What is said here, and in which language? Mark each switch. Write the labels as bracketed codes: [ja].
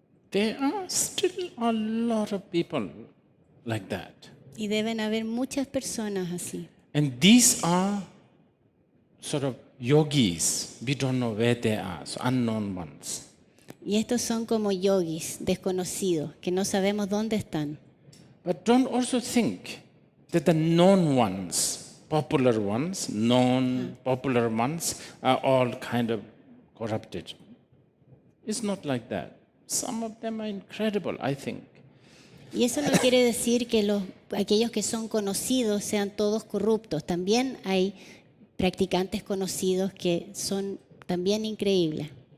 [en] There are still a lot of people like that. [es] Y deben haber muchas personas así. [en] And these are sort of yogis. We don't know where they are, so unknown ones. [es] Y estos son como yogis desconocidos, que no sabemos dónde están. [en] But don't also think that the known ones, popular ones, popular ones, are all kind of corrupted. It's not like that. Some of them are incredible, I think. [es] Y eso no quiere decir que aquellos que son conocidos sean todos corruptos. También hay practicantes conocidos que son también increíbles.